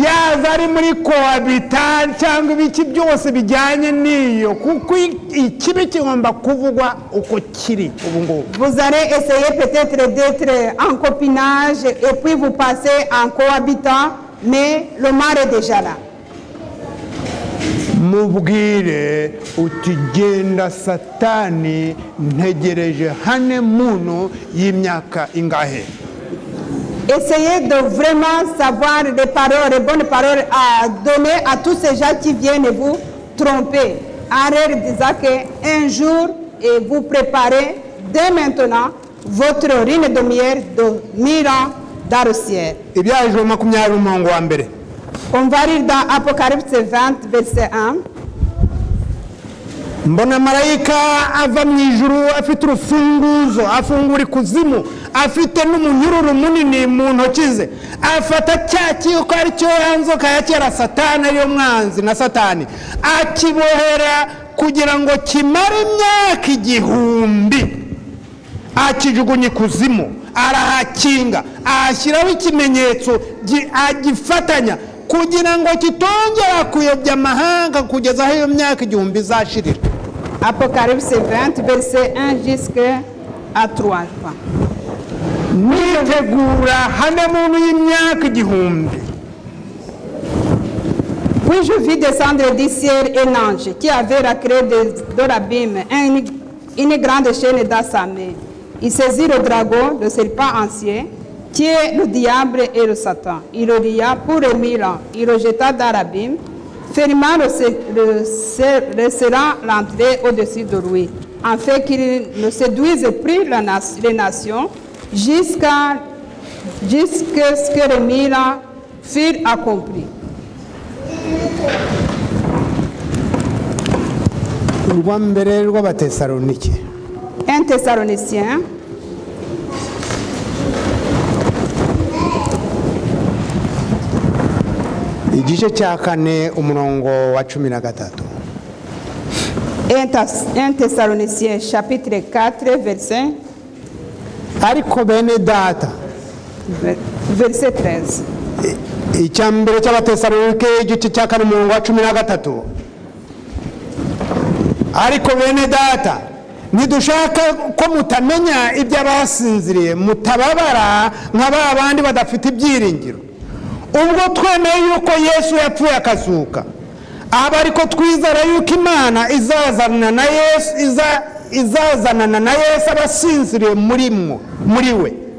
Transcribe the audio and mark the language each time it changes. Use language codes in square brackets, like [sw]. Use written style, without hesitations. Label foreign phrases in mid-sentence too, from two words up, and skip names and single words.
[fr] Vous allez essayer peut-être d'être en copinage et puis vous passez en cohabitant, mais le mal est déjà là. [rw] Mubwire utigenda Satani ntegereje hane muntu y'imyaka ingahe. [fr] Essayez de vraiment savoir les paroles, les bonnes paroles à donner à tous ces gens qui viennent vous tromper en leur disant qu'un jour et vous préparez dès maintenant votre rine de miel de 1000 ans dans le ciel. [rw] Ibyaje 20 umurongo wa mbere. [fr] On va lire dans Apocalypse 20, verset 1. [rw] Mbona marayika ava mu ijuru afite urufunguzo afungura ikuzimu afite n'umunyururu munini mu ntoki ze afata cya kiko ari cyo yanzoka ya kera Satani ariyo mwanzi na Satani akibohera kugira ngo kimare imyaka igihumbi akijugunye ikuzimu arahakinga ashyiraho ikimenyetso agifatanya kugira ngo kitongera kuyobya amahanga kugeza aho iyo myaka igihumbi izashirira. [fr] Apocalypse 20 verset 1 jusqu'à 3. [rw] Nitegura hane muntu y'imyaka igihumbi. [fr] Puis je vis descendre du ciel un ange qui avait la clé de l'abîme, une grande chaîne dans sa main. Il saisit le dragon, le serpent ancien, qui est le diable et le Satan. Il le lia pour les 1000 ans. Il le jeta dans l'abîme, fermant le serrant l'entrée au-dessus de lui, en fait qu'il ne séduise plus les nations jusqu'à ce que les 1000 ans furent accomplis. [rw] urwa mbere rw'abatesalonike 1 Thessaloniciens igice cya 4 umurongo wa 13. [fr] 1 Thessaloniciens chapitre 4 verset [rw] ariko bene data [fr] verset 13. [rw] icya mbere cy'abatesalonike igice cya 4 umurongo wa 13. ariko bene data nidushaka ko mutamenya iby'abasinziriye mutababara nka ba bandi badafite ibyiringiro ubwo twemeye yuko Yesu yapfuye akazuka aba ariko twizera yuko Imana izazanana na Yesu abasinziriye muri we.